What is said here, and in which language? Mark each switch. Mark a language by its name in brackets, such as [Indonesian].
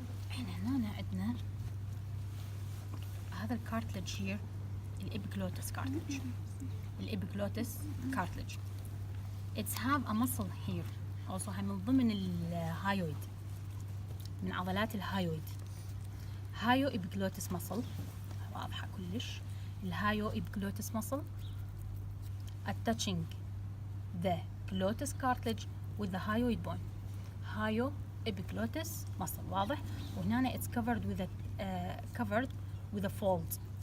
[Arabic] احنا هنا عندنا هذا الكارتلج here الابيجلوتس cartilage. الابيجلوتس cartilage. [English] It's have a muscle here. [Arabic] Also من ضمن الهايويد، من عضلات الهايويد. هايو ابيجلوتس muscle واضحة كلش. [English] الهايو epiglottis muscle attaching the glottis cartilage with the hyoid bone. هايو epiglotis muscle واضح. [Arabic] وهنا [English] it's covered with a fold.